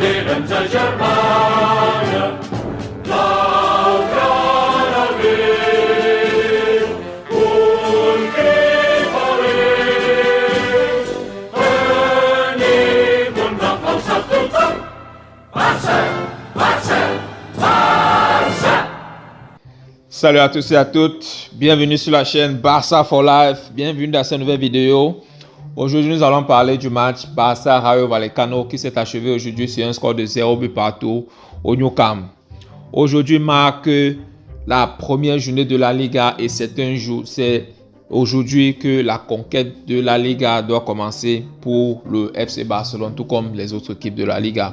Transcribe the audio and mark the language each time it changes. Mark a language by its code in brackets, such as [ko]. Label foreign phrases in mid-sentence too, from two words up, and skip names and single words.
[de] Germania, blaugrana Wild, ungeheuerlich, König und Kampf aus Barca, Barca, Barca. [fr] Salut à tous et à toutes, bienvenue sur la chaîne Barça for Life, bienvenue dans cette nouvelle vidéo. Aujourd'hui, nous allons parler du match Barça-Rayo Vallecano qui s'est achevé aujourd'hui sur un score de 0 but partout au Nou Camp. Aujourd'hui marque la première journée de la Liga et c'est aujourd'hui que la conquête de la Liga doit commencer pour le FC Barcelone, tout comme les autres équipes de la Liga.